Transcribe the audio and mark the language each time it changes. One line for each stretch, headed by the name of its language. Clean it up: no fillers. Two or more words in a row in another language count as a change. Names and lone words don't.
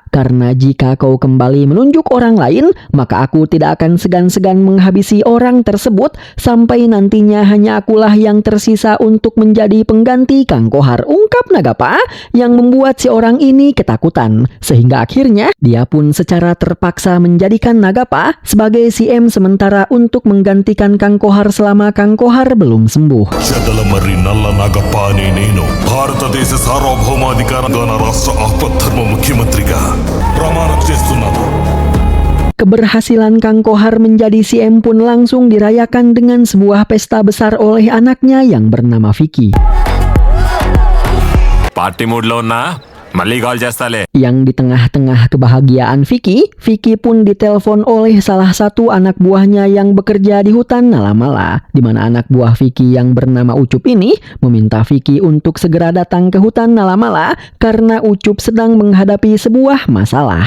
Indonesian: Karena jika kau kembali menunjuk orang lain, maka aku tidak akan segan-segan menghabisi orang tersebut, sampai nantinya hanya akulah yang tersisa untuk menjadi pengganti Kang Kohar," ungkap Nagapa, yang membuat si orang ini ketakutan. Sehingga akhirnya dia pun secara terpaksa menjadikan Nagapa sebagai CM sementara untuk menggantikan Kang Kohar selama Kang Kohar belum sembuh.
Telugu: చెదలమర్రి నల్ల నాగపాని నేను భారతదేశ సార్వభౌమాధికారంగా రాష్ట్ర ఆపద్ధర్మ ముఖ్యమంత్రిగా ప్రమాణం చేస్తున్నాను.
Indonesian: Keberhasilan Kang Kohar menjadi CM pun langsung dirayakan dengan sebuah pesta besar oleh anaknya yang bernama Vicky.
English: party mood
Telugu: లో ఉన్నా మళ్ళీ కాల్ చేస్తాలే.
Indonesian: Yang di tengah-tengah kebahagiaan Vicky pun ditelepon oleh salah satu anak buahnya yang bekerja di hutan Nalamala, di mana anak buah Vicky yang bernama Ucup ini meminta Vicky untuk segera datang ke hutan Nalamala karena Ucup sedang menghadapi sebuah masalah.